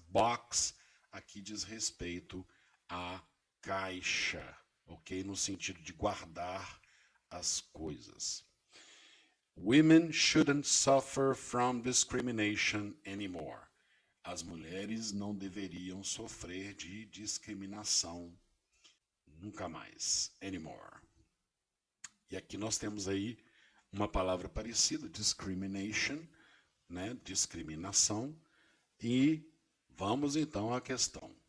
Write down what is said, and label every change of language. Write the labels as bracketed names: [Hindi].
[Portuguese] Box aqui diz respeito à caixa, ok? No sentido de guardar as coisas. [English] Women shouldn't suffer from discrimination anymore. [Portuguese] As mulheres não deveriam sofrer de discriminação nunca mais. Anymore. E aqui nós temos aí uma palavra parecida, discrimination, né? Discriminação. E vamos então à questão.